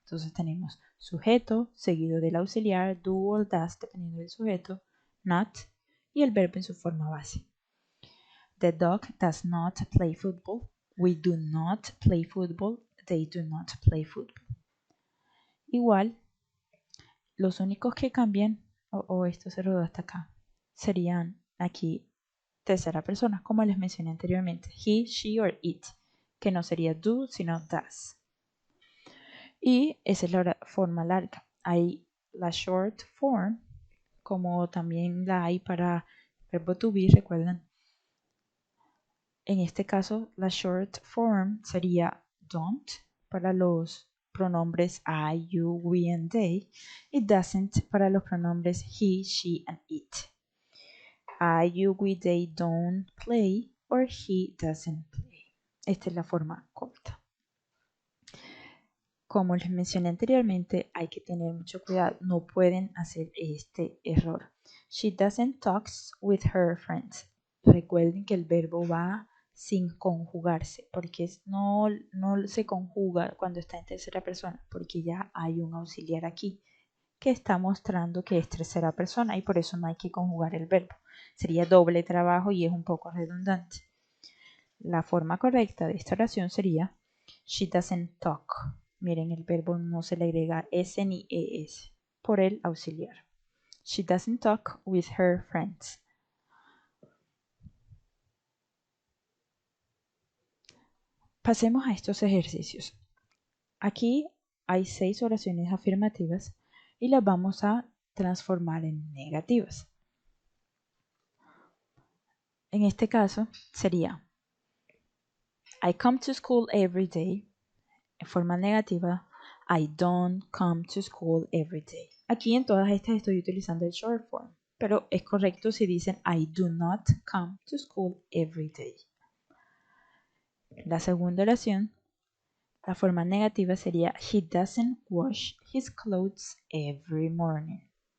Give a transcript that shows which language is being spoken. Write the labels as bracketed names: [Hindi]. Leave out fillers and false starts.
[Spanish] Entonces tenemos sujeto seguido del auxiliar [English] do or does [Spanish] dependiendo del sujeto, not y el verbo en su forma base. [English] The dog does not play football. We do not play football. They do not play football. [Spanish] Igual, los únicos que cambian, o esto se rodó hasta acá, serían aquí tercera persona, como les mencioné anteriormente, [English] he, she or it, [Spanish] que no sería do, sino does. Y esa es la forma larga. Hay la short form, como también la hay para verbo to be, recuerdan. En este caso, la short form sería don't para los pronombres I, you, we, and they, y doesn't para los pronombres [English] he, she, and it. I, you, we, they don't play, or he doesn't play. [Spanish] Esta es la forma corta. Como les mencioné anteriormente, hay que tener mucho cuidado. No pueden hacer este error. [English] She doesn't talk with her friends. [Spanish] Recuerden que el verbo va sin conjugarse, porque no se conjuga cuando está en tercera persona, porque ya hay un auxiliar aquí que está mostrando que es tercera persona y por eso no hay que conjugar el verbo. Sería doble trabajo y es un poco redundante. La forma correcta de esta oración sería [English] she doesn't talk. [Spanish] Miren, el verbo no se le agrega S ni ES por el auxiliar. [English] She doesn't talk with her friends. [Spanish] Pasemos a estos ejercicios. Aquí hay 6 oraciones afirmativas y las vamos a transformar en negativas. En este caso sería [English] I come to school every day. [Spanish] En forma negativa, [English] I don't come to school every day. [Spanish] Aquí en todas estas estoy utilizando el short form, pero es correcto si dicen [English] I do not come to school every day. [Spanish] La segunda oración, la forma negativa sería [English] he doesn't wash his clothes every morning.